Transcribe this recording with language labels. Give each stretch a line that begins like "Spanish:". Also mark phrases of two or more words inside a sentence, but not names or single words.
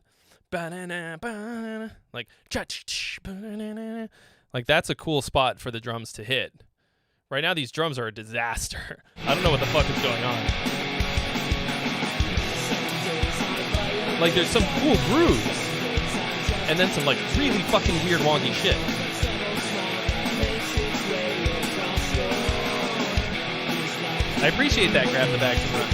English: Ba-na-na, ba-na-na, like, cha-ch-ch, ba-na-na. Like, that's a cool spot for the drums to hit. Right now, these drums are a disaster. I don't know what the fuck is going on. Like, there's some cool grooves. And then some, like, really fucking weird wonky shit. I appreciate that, grab the bags and run.